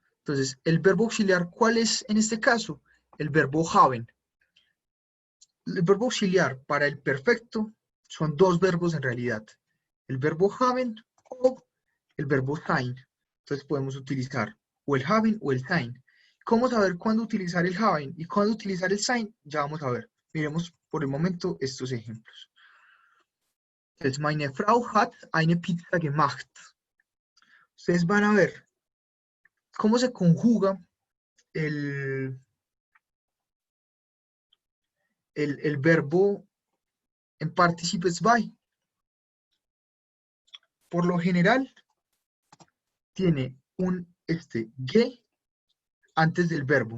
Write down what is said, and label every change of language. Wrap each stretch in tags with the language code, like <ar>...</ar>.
<es>Entonces, el verbo auxiliar, ¿cuál es en este caso? El verbo haben. El verbo auxiliar para el perfecto son dos verbos en realidad. El verbo haben o el verbo sein. Entonces podemos utilizar o el haben o el sein. ¿Cómo saber cuándo utilizar el haben y cuándo utilizar el sein? Ya vamos a ver. Miremos por el momento estos ejemplos. Entonces,</es> <de>meine Frau hat eine Pizza gemacht.</de> <es>Ustedes van a ver ¿Cómo se conjuga el, el verbo en participes by? Por lo general, tiene un ge antes del verbo.</es>